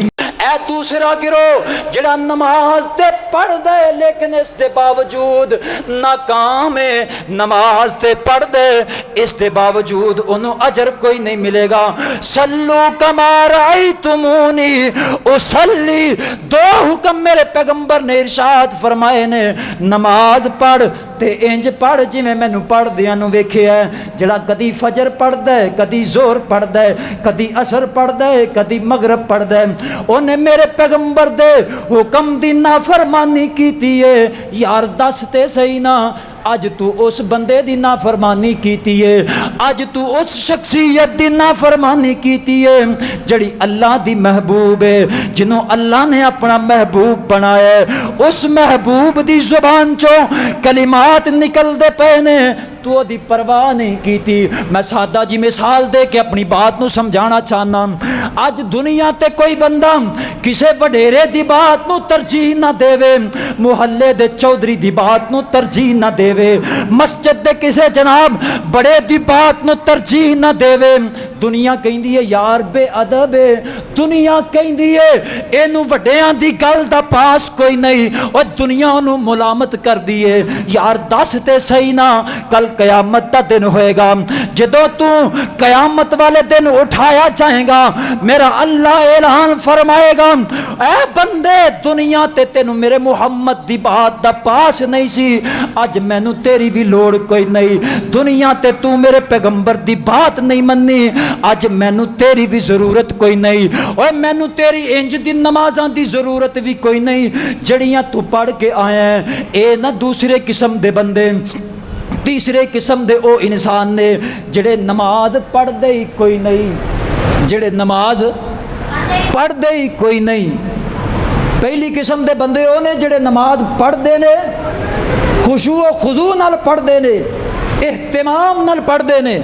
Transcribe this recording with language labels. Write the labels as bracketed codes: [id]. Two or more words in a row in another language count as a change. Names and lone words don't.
[pa] اے دوسرا گروہ جڑا نماز تے پڑھ دے لیکن اس دے باوجود ناکام ہے، نماز تے پڑھ دے اس دے باوجود انہوں اجر کوئی نہیں ملے گا۔ [ar] صلو کما رأیتمونی اصلی، [pa] دو حکم میرے پیغمبر نے ارشاد فرمائے نے، نماز پڑھ تے انج پڑھ جی میں نو پڑھ دیاں نو ویکھیا ہے۔ جڑا کدی فجر پڑھ دے، کدی زور پڑھ دے، کدی عصر پڑھ دے، کدی مغرب پڑھ دے، اونے میرے پیغمبر دے حکم دی نافرمانی کیتی ہے۔ یار دس تے صحیح نا، اج تو اس بندے دی نافرمانی کیتی ہے، اج تو اس شخصیت دی نافرمانی کیتی ہے جڑی اللہ دی محبوب ہے، جنہوں اللہ نے اپنا محبوب بنایا ہے۔ اس محبوب دی زبان چوں کلمات نکل دے پے نے، تو تو دی پرواہ نہیں کیتی. میں سادہ جی مثال دے کے اپنی بات نو سمجھانا چاہنا. اج دنیا تے کوئی بندہ کسے وڈیرے دی بات نو ترجیح نہ دے، محلے دے چودھری دی بات نو ترجیح نہ دے، مسجد دے کسے جناب بڑے دی بات نو ترجیح نہ دے. دنیا کہندی ہے یار بے ادب ہے، دنیا کہندی ہے اینو وڈیاں دی گل دا پاس کوئی نہیں، اور دنیا انہوں ملامت کر دیئے. یار دس تے صحیح نہ کل قیامت دا دن ہوئے گا، جدو تو قیامت والے دن اٹھایا جائے گا، میرا اللہ اعلان فرمائے گا اے بندے دنیا تے تینوں میرے محمد دی بات دا پاس نہیں سی، اج مینوں تیری بھی لوڑ کوئی نہیں. دنیا تے تو میرے پیغمبر دی بات نہیں مننی، اج مینوں تیری بھی ضرورت کوئی نہیں، اور مینوں تیری انج دی نمازاں دی ضرورت بھی کوئی نہیں جڑیاں تو پڑھ کے آیا ہے. اے نہ دوسرے قسم دے بندے، تیسرے قسم دے او انسان نے جڑے نماز پڑھ دے ہی کوئی نہیں، جڑے نماز پڑھ دے ہی کوئی نہیں. پہلی قسم دے بندے او نے جڑے نماز پڑھ دے نے، خشوع و خضوع نال پڑھ دے نے، اہتمام نال پڑھ دے نے.